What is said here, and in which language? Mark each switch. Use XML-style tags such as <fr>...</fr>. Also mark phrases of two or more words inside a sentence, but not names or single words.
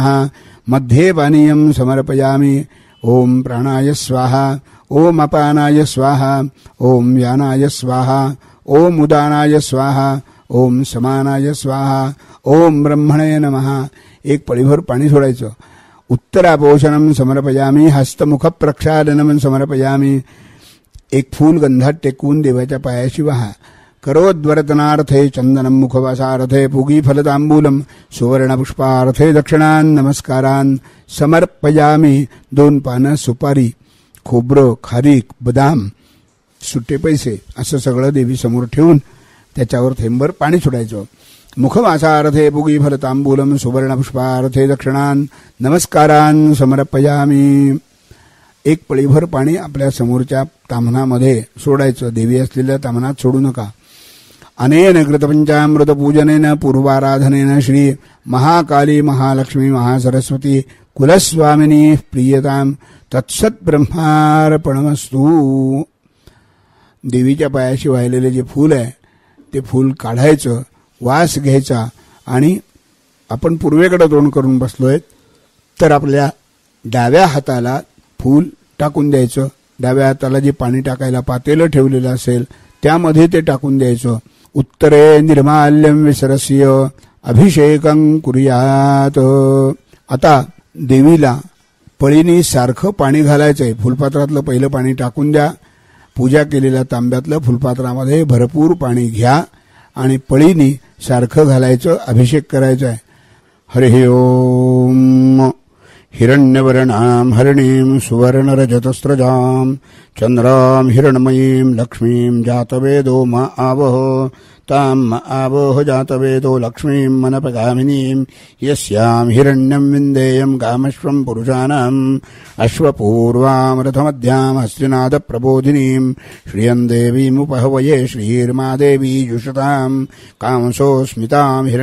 <sa>मध्ये पानीयं समर्पयामि ओम प्राणाय स्वाहा ओम अपानाय स्वाहा ओम व्यानाय स्वाहा ओम उदानाय स्वाहा ओम समानाय स्वाहा ओम ब्रह्मणे नमः.</sa> <mr>एक पळीभर पाणी सोडायचं.</mr> <sa>उत्तरापोषणं समर्पयामी हस्तमुख प्रक्षालनं समर्पयामी.</sa> <mr>एक फूल गंधात टेकवून देवाच्या पायाशी वहा.</mr> <sa>करोद्वर्तनार्थे चंदनं मुखवासार्थे पुगी फलतांबूलम सुवर्णपुष्पार्थे दक्षिणान् नमस्कारान् समर्पयामी.</sa> <mr>2 पानं सुपारी, खोबरं, खारीक, बदाम, सुट्टे पैसे असं सगळं देवीसमोर ठेवून त्याच्यावर थेंबर पाणी सोडायचं.</mr> <sa>मुखवासार्थे पुगी फलतांबूलम सुवर्णपुष्पार्थे दक्षिणान् नमस्कारान् समर्पयामी.</sa> <mr>एक पळीभर पाणी आपल्या समोरच्या ताम्हनामध्ये सोडायचं. देवी असलेल्या ताम्हनात सोडू नका.</mr> <sa>अनेन कृतपंचामृत पूजनेन पूर्वाराधनेन श्री महाकाली महालक्ष्मी महासरस्वती कुलस्वामिनी प्रियताम तत्सत ब्रह्मार्पणमस्तु.</sa> <mr>देवीच्या पायाशी वाहिलेले जे फूल आहे ते फूल काढायचं, वास घ्यायचा आणि आपण पूर्वेकडे तोंड करून बसलोय तर आपल्या डाव्या हाताला फूल टाकून द्यायचं. डाव्या हाताला जे पाणी टाकायला पातेलं ठेवलेलं असेल त्यामध्ये ते टाकून द्यायचं.</mr> <sa>उत्तरे निर्माल्यं विसरस्य अभिषेकं कुर्यात.</sa> <mr>आता देवीला पळीनी सारखं पाणी घालायचंय. फुलपात्रातलं पहिलं पाणी टाकून द्या. पूजा केलेल्या तांब्यातलं फुलपात्रामध्ये भरपूर पाणी घ्या आणि पळीनी सारखं घालायचं. अभिषेक करायचा आहे.</mr> <sa>हरिः ओम. हिरण्यवर्णां हरिणीं सुवर्णरजतस्रजां चंद्रां हिरण्मयीं लक्ष्मीं जातवेदो मा आवह. ताम् आवह जातवेदो लक्ष्मीं मनपगामिनीं यस्यां हिरण्यं विन्देयं कामश्वं पुरुषाणाम् अश्वपूर्वां रथमध्यां हस्तिनादप्रबोधिनीं श्रियं देवीमुपहवये श्रीर्मादेवी जुषतां कामसोऽस्मितां</sa>